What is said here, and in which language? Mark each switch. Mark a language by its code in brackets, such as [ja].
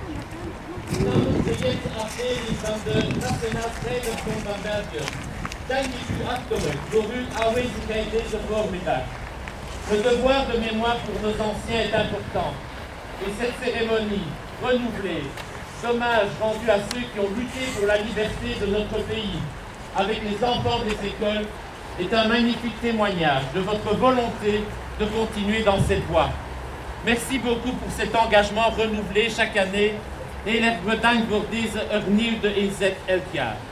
[nl] Dames de jetzt afdeling van de Nationaal Strijdersbond van België, dank ik u hartelijk voor uw aanwezigheid deze voormiddag. [fr] Le devoir de mémoire pour nos anciens est important. Et cette cérémonie renouvelée, hommage rendu à ceux qui ont lutté pour la liberté de notre pays, avec les enfants des écoles, est un magnifique témoignage de votre volonté de continuer dans cette voie. Merci beaucoup pour cet engagement renouvelé chaque année. [nl] Heel erg bedankt voor deze hernieuwde inzet elk jaar.